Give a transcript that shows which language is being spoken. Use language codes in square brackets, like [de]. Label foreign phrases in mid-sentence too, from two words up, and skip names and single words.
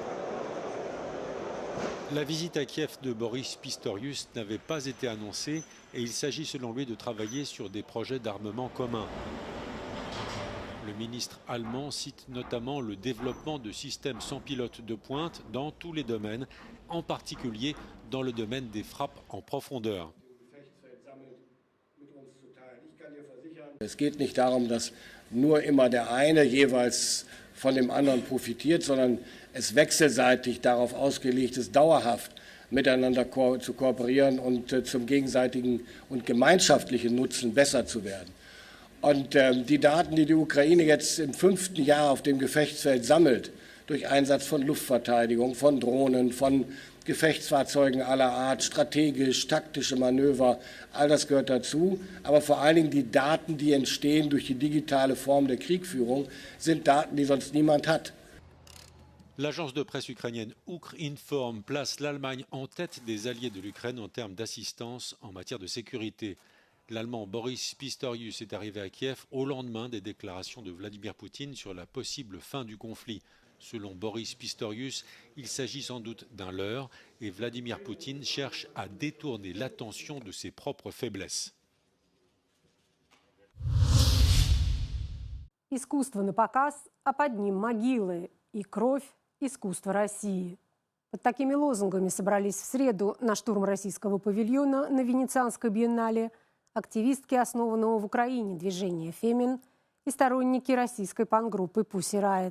[fr] La visite à Kiev de Boris Pistorius n'avait pas été annoncée et il s'agit selon lui de travailler sur des projets d'armement communs. Le ministre allemand cite notamment le développement de systèmes sans pilote de pointe dans tous les domaines, en particulier dans le domaine des frappes en profondeur. [de] Es geht nicht darum, dass nur immer der eine jeweils von dem anderen profitiert, sondern es wechselseitig darauf ausgelegt ist, dauerhaft miteinander zu kooperieren und zum gegenseitigen und gemeinschaftlichen Nutzen besser zu werden. Und die Daten, die die Ukraine jetzt im 5. Jahr auf dem Gefechtsfeld sammelt, durch Einsatz von Luftverteidigung, von Drohnen, von Gefechtsfahrzeugen aller Art, strategisch, taktische Manöver, all das gehört dazu. Aber vor allen Dingen die Daten, die entstehen durch die digitale Form der Kriegführung, sind Daten, die sonst niemand hat. [fr] L'agence de presse ukrainienne Ukrinform place l'Allemagne en tête des alliés de l'Ukraine en termes d'assistance en matière de sécurité. L'Allemand Boris Pistorius est arrivé à Kiev au lendemain des déclarations de Vladimir Poutine sur la possible fin du conflit. Selon Boris Pistorius, il s'agit sans doute d'un leurre et Vladimir Poutine cherche à détourner l'attention de ses propres faiblesses. [ru] Искусство на показ, а под ним могилы и кровь искусства России. Под такими лозунгами собрались в среду на штурм российского павильона на Венецианской биеннале активистки основанного в Украине движения «Фемин» и сторонники российской панк-группы «Pussy Riot».